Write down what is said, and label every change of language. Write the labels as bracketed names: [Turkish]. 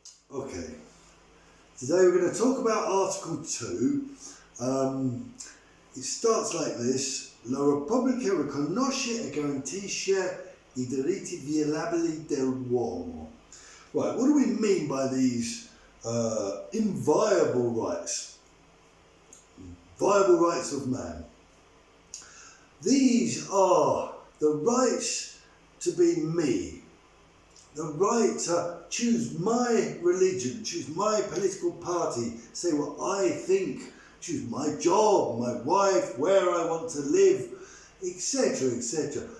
[English] Okay, today we're going to talk about Article 2. It starts like this: [Italian] La Repubblica riconosce e garantisce I diritti inviolabili dell'uomo. [English] Right, what do we mean by these inviolable rights? Viable rights of man. These are the rights to be me, the right to choose my religion, choose my political party, say what I think, choose my job, my wife, where I want to live, etc., etc.